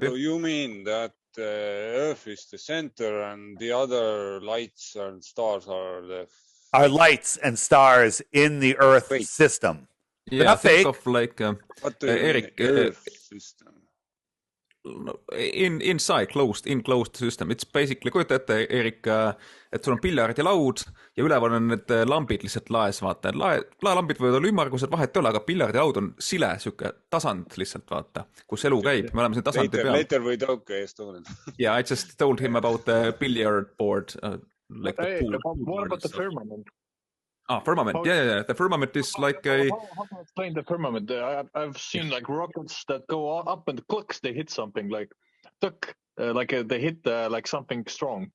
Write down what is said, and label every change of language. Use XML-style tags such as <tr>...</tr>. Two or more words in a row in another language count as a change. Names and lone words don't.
<en>So you mean that Earth is the center and the other lights and stars are lights and stars in the Earth system. Yeah, think of like Eric. Earth system. Enclosed system. It's basically,</en> <et>kujuta ette, Erik, et sul on piljardilaud ja üleval on need lambid lihtsalt laes, vaata. Laelambid võivad olla ümmargused, vahet ei ole, aga piljardilaud on sile, siuke tasand lihtsalt, vaata, kus elu käib. Me oleme siin tasandi peal.</et> <en>Later we talk Estonian. Yeah, I just told him about the billiard board. Like what about the firmament? Firmament. Yeah. The firmament is like a... How can I explain the firmament? I've seen like rockets that go up and clicks, they hit something like they hit like something strong.</en>